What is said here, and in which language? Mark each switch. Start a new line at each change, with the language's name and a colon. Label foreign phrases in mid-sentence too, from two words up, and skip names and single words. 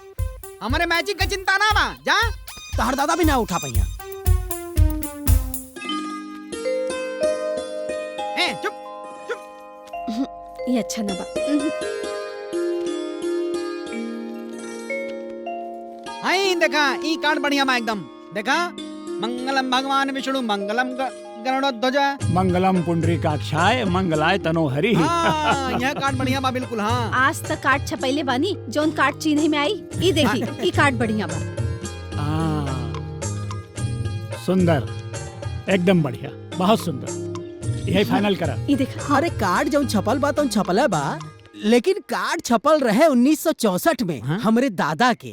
Bhojpuri: हमारे मैचिंग का चिंता ना बा, जा तोहर दादा भी ना उठा पहिया। ए चुप ये अच्छा ना बा। हाय देखा ई कार्ड बढ़िया बा एकदम, देखा
Sanskrit: मंगलम भगवान विष्णु मंगलम गरुड़ध्वज मंगलम पुंडरीकाक्षाय मंगलाय तनोहरि।
Bhojpuri: हाँ, यह कार्ड बढ़िया बा बिल्कुल। हाँ आज तक कार्ड छपैले बानी, जोन कार्ड चिन्ह में आई ई देखी, ई कार्ड बढ़िया बा। सुंदर, एकदम बढ़िया, बहुत सुंदर, यही फाइनल करा। ई देखा। अरे कार्ड जो छपल बा तो छपल बा, लेकिन कार्ड छपल रहे 1964 में हमरे दादा के।